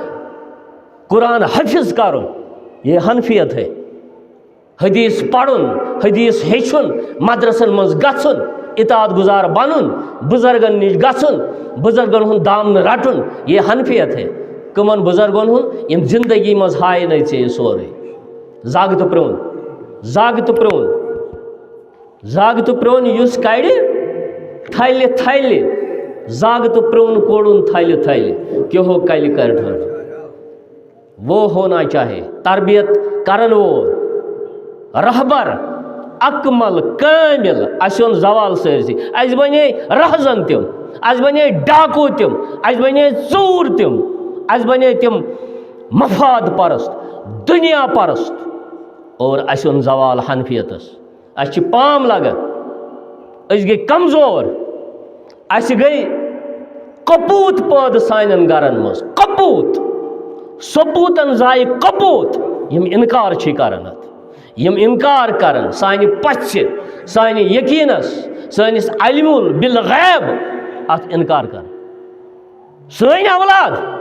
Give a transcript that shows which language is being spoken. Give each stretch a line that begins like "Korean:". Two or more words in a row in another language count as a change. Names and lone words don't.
Kashmiri: قرآن حفظ کَرُن یہ حنفیت ہے حدیث پَرُن حدیث ہیٚچھُن مدرسن منٛز گژھُن اطاعت گزار بنُن بُزرگن نِش گژھُن بُزرگن ہُنٛد دامنہٕ رٹُن یہ حنفیت ہے کٕمن بُزرگن ہُنٛد یِم زندگی منٛز ہایہِ ژےٚ یہِ سورُے زگ تہٕ پرٛون زگ تہٕ پرٛون زگ تہٕ پرٛون یُس کڑِ تھلہِ تھلہِ زگ تہٕ پرٛون کوڑُن تھلہِ تھلہِ کیہو کلہِ کر ٹھنڈ وہ ہونا چاہے تربیت کرن وول رہبر اکمل کامل اَسہِ اوٚن زوال سٲرسٕے اَسہِ بنے رہزن تِم اَسہِ بنے ڈاکوٗ تِم اَسہِ بنے ژوٗر تِم اَسہِ بنے تِم مفاد پرست دُنیا پرست اور اَسہِ اوٚن زوال حنفیتس اَسہِ چھِ پام لگان أسۍ گٔے کمزور اَسہِ گٔے کپوٗت پٲدٕ سانٮ۪ن گرن منٛز کپوٗت سپوٗتن زایہِ کپوٗت یِم اِنکار چھِ کران اتھ یِم اِنکار کران سانہِ پژھِ سانہِ یقیٖنس سٲنِس علمُل بالغیب اتھ اِنکار کران سٲنۍ اولاد